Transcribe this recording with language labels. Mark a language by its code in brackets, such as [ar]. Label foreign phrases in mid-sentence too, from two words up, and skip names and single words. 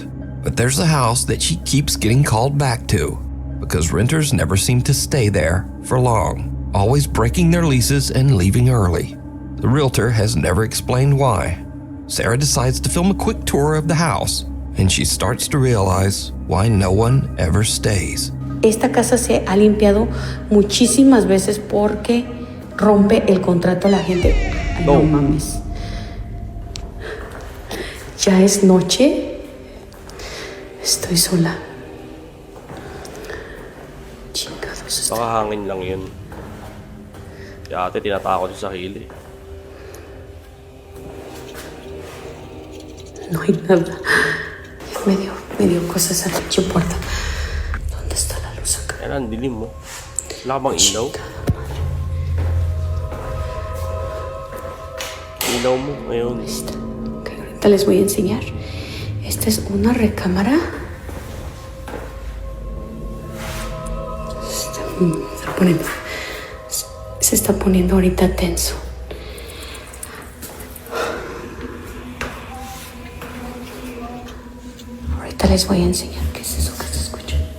[en] But there's a house that she keeps getting called back to because renters never seem to stay there for long, always breaking their leases and leaving early. The realtor has never explained why. Sarah decides to film a quick tour of the house, and she starts to realize why no one ever stays. [es] Esta casa se ha limpiado muchísimas veces porque rompe el contrato a la gente. Ay, no mames. Ya es noche. Estoy sola. Chingados. [tl] Baka hangin lang yun. Kaya ate, tinatakot yung sarili. [es] No hay nada. Me dio cosas a la puerta. ¿Dónde está la luz acá? [tl] Yan, ang dilim mo. Wala ka bang ilaw? Ilaw mo ngayon. [es] Okay, ahorita les voy a enseñar. Esta es una recámara. Se está poniendo ahorita tenso. Ahorita les voy a enseñar qué es eso que se escucha.